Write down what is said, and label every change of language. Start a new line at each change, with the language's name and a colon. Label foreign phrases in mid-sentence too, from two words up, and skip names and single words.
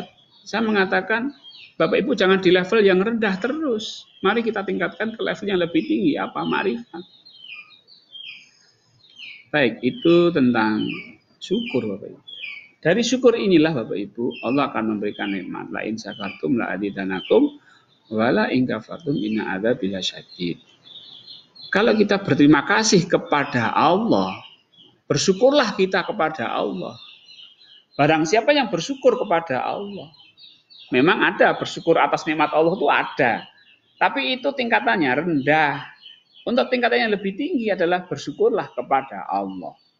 Indonesian: Saya mengatakan, Bapak Ibu jangan di level yang rendah terus. Mari kita tingkatkan ke level yang lebih tinggi. Apa? Makrifat. Baik, itu tentang syukur Bapak Ibu. Dari syukur inilah Bapak Ibu, Allah akan memberikan nikmat.
Arabic: لئن شكرتم لأزيدنكم ولئن كفرتم إن عذابي لشديد.
Indonesian: Kalau kita berterima kasih kepada Allah, bersyukurlah kita kepada Allah. Barang siapa yang bersyukur kepada Allah, memang ada bersyukur atas nikmat Allah itu ada. Tapi itu tingkatannya rendah. Untuk tingkatan yang lebih tinggi adalah bersyukurlah kepada Allah.